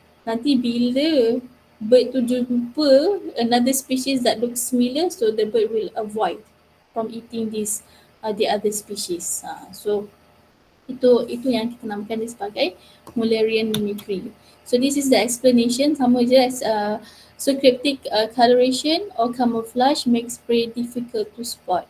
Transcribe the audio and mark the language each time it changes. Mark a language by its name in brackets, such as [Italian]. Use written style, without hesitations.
[Malay] Nanti bila [English] bird [Malay] tu jumpa [English] another species that looks similar, so the bird will avoid from eating this the other species. [Malay] So itu yang kita namakan dia sebagai Mullerian mimicry. [English] So this is the explanation, [Malay] sama je [English] as so cryptic coloration or camouflage makes prey difficult to spot.